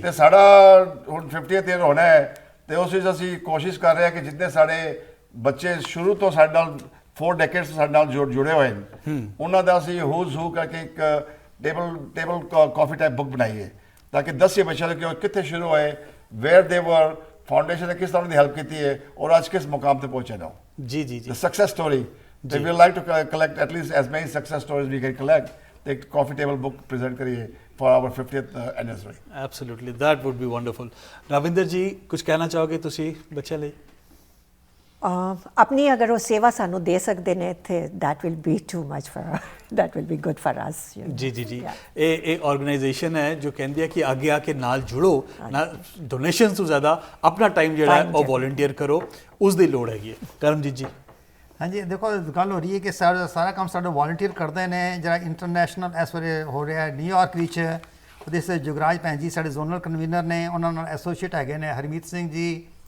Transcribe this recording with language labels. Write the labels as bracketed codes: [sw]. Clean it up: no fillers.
[pa] ਤੇ ਸਾਡਾ ਹੁਣ 50th ਈਅਰ ਹੋਣਾ ਹੈ, ਤੇ ਉਸ ਵਿੱਚ ਅਸੀਂ ਕੋਸ਼ਿਸ਼ ਕਰ ਰਹੇ ਹਾਂ ਕਿ ਜਿੰਨੇ ਸਾਡੇ ਬੱਚੇ ਸ਼ੁਰੂ ਤੋਂ ਸਾਡੇ ਨਾਲ 4 ਡੈਕੇਡਸ ਸਾਡੇ ਨਾਲ ਜੁੜੇ ਹੋਏ ਨੇ, ਉਹਨਾਂ ਦਾ ਅਸੀਂ ਹੂਜ਼ ਹੂ ਕਰਕੇ ਇੱਕ ਟੇਬਲ ਕਾਫੀ ਟਾਈਪ ਬੁੱਕ ਬਣਾਈਏ, ਤਾਂ ਕਿ ਦੱਸੀਏ ਬੱਚਿਆਂ ਨੂੰ ਕਿ ਉਹ ਕਿੱਥੇ ਸ਼ੁਰੂ ਹੋਏ, [en] where they were, [pa] ਫਾਊਂਡੇਸ਼ਨ ਨੇ ਕਿਸ ਤਰ੍ਹਾਂ ਦੀ ਹੈਲਪ ਕੀਤੀ ਹੈ ਔਰ ਅੱਜ ਕਿਸ ਮੁਕਾਮ ਤੇ ਪਹੁੰਚੇ ਨਾ। ਜੀ ਜੀ ਜੀ, ਸਕਸੈਸ ਸਟੋਰੀ। [en] ਤੇ we like to collect at least as many success stories we can collect, [pa] ਤੇ ਇੱਕ ਕਾਫੀ ਟੇਬਲ ਬੁੱਕ ਪ੍ਰੈਜ਼ੈਂਟ ਕਰੀਏ [en] For our 50th anniversary. Absolutely, that would be wonderful. [pa] Ravinder ਜੀ, ਕੁਝ ਕਹਿਣਾ ਚਾਹੋਗੇ ਤੁਸੀਂ ਬੱਚਿਆਂ ਲਈ? ਆਪਣੀ ਅਗਰ ਉਹ ਸੇਵਾ ਸਾਨੂੰ ਦੇ ਸਕਦੇ ਨੇ ਇੱਥੇ [en] that will be too much for that will be good for us you know. ਜੀ ਜੀ ਜੀ Yeah. [pa] ਇਹ ਆਰਗੇਨਾਈਜੇਸ਼ਨ ਹੈ ਜੋ ਕਹਿੰਦੀ ਹੈ ਕਿ ਅੱਗੇ ਆ ਕੇ ਨਾਲ ਜੁੜੋ ਨਾ ਡੋਨੇਸ਼ਨਸ ਤੋਂ ਜ਼ਿਆਦਾ ਆਪਣਾ ਟਾਈਮ ਜਿਹੜਾ ਹੈ [en] Time [pa] ਉਹ ਜਿਹੜਾ। ਵੋਲੰਟੀਅਰ ਕਰੋ ਉਸ ਦੀ ਲੋੜ ਹੈਗੀ ਹੈ ਕਰਮਜੀਤ ਜੀ ਹਾਂਜੀ ਦੇਖੋ ਗੱਲ ਹੋ ਰਹੀ ਹੈ ਕਿ ਸਾਰਾ ਕੰਮ ਸਾਡੇ ਵੋਲੰਟੀਅਰ ਕਰਦੇ ਨੇ ਜਿਹੜਾ ਇੰਟਰਨੈਸ਼ਨਲ ਇਸ ਵੇਲੇ ਹੋ ਰਿਹਾ ਹੈ ਨਿਊਯਾਰਕ ਵਿੱਚ ਉਹਦੇ ਸੇ ਜੁਗਰਾਜ ਭੈਣ ਜੀ ਸਾਡੇ ਜ਼ੋਨਲ ਕਨਵੀਨਰ ਨੇ ਉਹਨਾਂ ਨਾਲ ਐਸੋਸੀਏਟ ਹੈਗੇ ਨੇ ਹਰਮੀਤ ਸਿੰਘ ਜੀ